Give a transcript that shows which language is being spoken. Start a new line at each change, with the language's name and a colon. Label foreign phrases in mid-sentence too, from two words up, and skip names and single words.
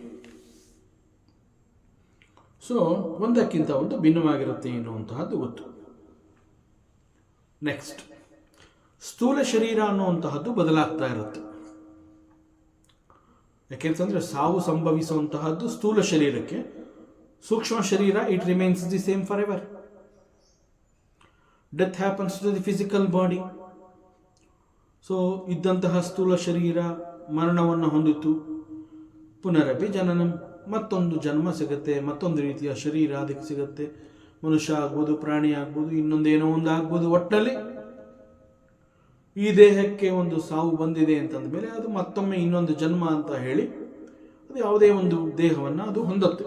Kannada: ಸೊ ಒಂದಕ್ಕಿಂತ ಒಂದು ಭಿನ್ನವಾಗಿರುತ್ತೆ ಎನ್ನುವಂತಹದ್ದು ಗೊತ್ತು. ನೆಕ್ಸ್ಟ್, ಸ್ಥೂಲ ಶರೀರ ಅನ್ನುವಂತಹದ್ದು ಬದಲಾಗ್ತಾ ಇರುತ್ತೆ. ಯಾಕೆಂತಂದ್ರೆ ಸಾವು ಸಂಭವಿಸುವಂತಹದ್ದು ಸ್ಥೂಲ ಶರೀರಕ್ಕೆ, ಸೂಕ್ಷ್ಮ ಶರೀರ
English: it remains the same for ever. death happens to the physical body.
Kannada: ಸೊ ಇದ್ದಂತಹ ಸ್ಥೂಲ ಶರೀರ ಮರಣವನ್ನು ಹೊಂದಿತು,
Sanskrit: ಪುನರಪಿ ಜನನಂ,
Kannada: ಮತ್ತೊಂದು ಜನ್ಮ ಸಿಗುತ್ತೆ, ಮತ್ತೊಂದು ರೀತಿಯ ಶರೀರ ಅದಕ್ಕೆ ಸಿಗುತ್ತೆ. ಮನುಷ್ಯ ಆಗ್ಬೋದು, ಪ್ರಾಣಿ ಆಗ್ಬೋದು, ಇನ್ನೊಂದೇನೋ ಒಂದು ಆಗ್ಬೋದು. ಒಟ್ಟಿನಲ್ಲಿ ಈ ದೇಹಕ್ಕೆ ಒಂದು ಸಾವು ಬಂದಿದೆ ಅಂತಂದ ಮೇಲೆ ಅದು ಮತ್ತೊಮ್ಮೆ ಇನ್ನೊಂದು ಜನ್ಮ ಅಂತ ಹೇಳಿ ಅದು ಯಾವುದೇ ಒಂದು ದೇಹವನ್ನು ಅದು ಹೊಂದುತ್ತೆ.